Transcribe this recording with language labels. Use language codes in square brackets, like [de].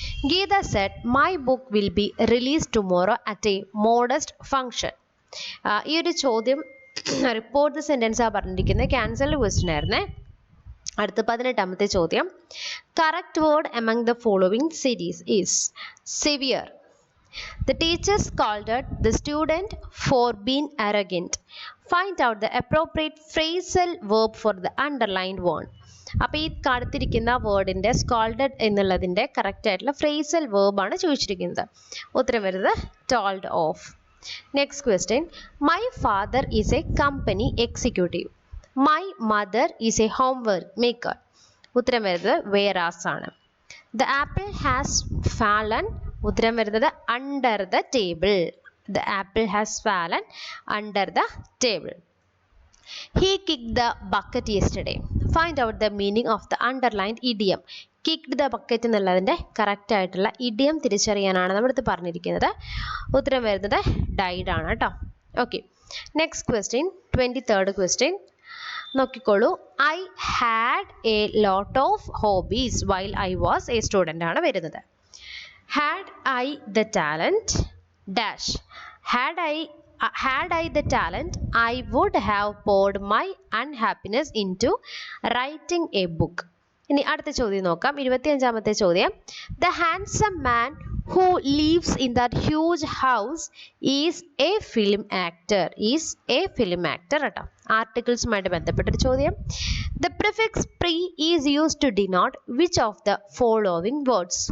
[en] Geeta said my book will be release tomorrow at a modest function. [ml] ഈ ഒരു ചോദ്യം report sentence ആ പറഞ്ഞിരിക്കുന്നത്. ക്യാൻസൽഡ് ക്വസ്റ്റ്യൻ ആയിരുന്നേ. അടുത്ത 18ാമത്തെ ചോദ്യം. [en] Correct word among the following series is severe. The teacher scolded the student for being arrogant. Find out the appropriate phrasal verb for the underlined one. [ml] അപ്പോൾ ഈ കാണിച്ചിരിക്കുന്ന വേർഡിൻ്റെ സ്കോൾഡഡ് എന്നുള്ളതിൻ്റെ correct ആയിട്ടുള്ള ഫ്രേസൽ വേർബാണ് ചോദിച്ചിരിക്കുന്നത്. ഉത്തരം വരുന്നത് told of. Next question. [en] My father is a company executive. My mother is a homework maker. [ml] ഉത്തരം വരുന്നത് വേറാസ് ആണ്. [en] The apple has fallen. [ml] ഉത്തരം വരുന്നത് [en] Under the table. The apple has fallen under the table. He kicked the bucket yesterday. Find out the meaning of the underlined idiom. [ml] Kicked the bucket എന്നുള്ളതിൻ്റെ correct ആയിട്ടുള്ള idiom തിരിച്ചറിയാനാണ് നമ്മുടെ പറഞ്ഞിരിക്കുന്നത്. ഉത്തരം വരുന്നത് ഡൈഡ് ആണ് കേട്ടോ. Okay, next question 23rd question നോക്കിക്കോളൂ. [en] I had a lot of hobbies while I was a student [ml] ആണ് വരുന്നത്. [en] Had I the talent dash. Had I the talent, I would have poured my unhappiness into writing a book. [ml] ഇനി അടുത്ത ചോദ്യം നോക്കാം. 25ാമത്തെ ചോദ്യം. [en] The handsome man who lives in that huge house is a film actor. Is a film actor കേട്ടോ. [ml] ആർട്ടിക്കിൾസുമായിട്ട് ബന്ധപ്പെട്ടൊരു ചോദ്യം. [en] The prefix pre is used to denote which of the following words.